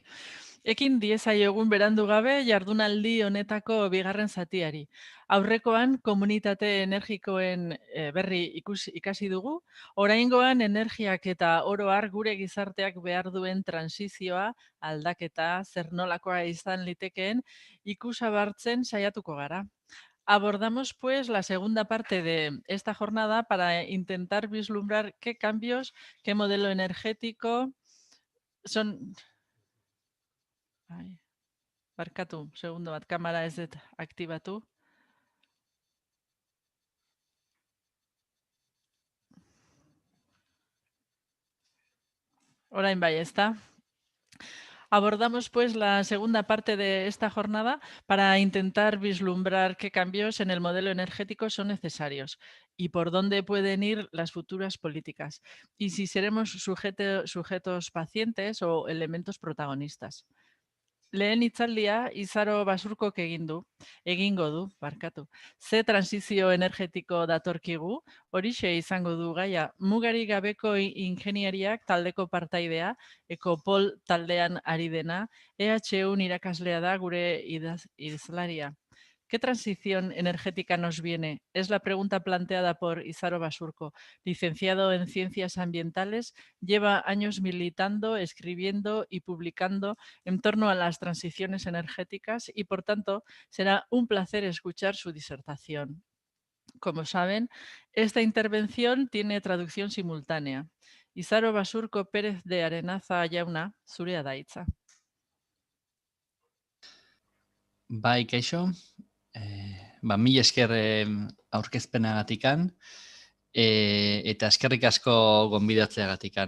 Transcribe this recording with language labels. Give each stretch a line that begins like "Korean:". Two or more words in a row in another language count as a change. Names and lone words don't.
Basque: Ekin diezaiogun berandu gabe jardunaldi honetako bigarren zatiari. Aurrekoan komunitate energikoen berri ikasi dugu, oraingoan energiak eta oro har gure gizarteak behar duen transizioa, aldaketa, zer nolakoa izan litekeen ikusabartzen saiatuko gara.
Spanish: Abordamos pues la segunda parte de esta jornada para intentar vislumbrar qué cambios, qué modelo energético son...
Basque: Ai, barkatu, segundo bat, kamera ez dut aktibatu. Orain bai, ezta?
Spanish: Abordamos pues la segunda parte de esta jornada para intentar vislumbrar qué cambios en el modelo energético son necesarios y por dónde pueden ir las futuras políticas y si seremos sujetos pacientes o elementos protagonistas.
Basque: Lehen hitzaldia Izaro Basurkok egingo du, barkatu. Ze transizio energetiko datorkigu, horixe izango du gaia. Mugarik gabeko ingeniariak taldeko partaidea, Ekopol taldean ari dena, EHUn irakaslea da gure idazlaria.
Spanish: ¿Qué transición energética nos viene? Es la pregunta planteada por Izaro Basurko, licenciado en Ciencias Ambientales, lleva años militando, escribiendo y publicando en torno a las transiciones energéticas y, por tanto, será un placer escuchar su disertación. Como saben, esta intervención tiene traducción simultánea.
Basque: Izaro Basurko Pérez de Arenaza Jauna, zurea da hitza. Bai, kaixo, mila esker aurkezpenagatikan, eta eskerrik asko gonbidatzeagatikan.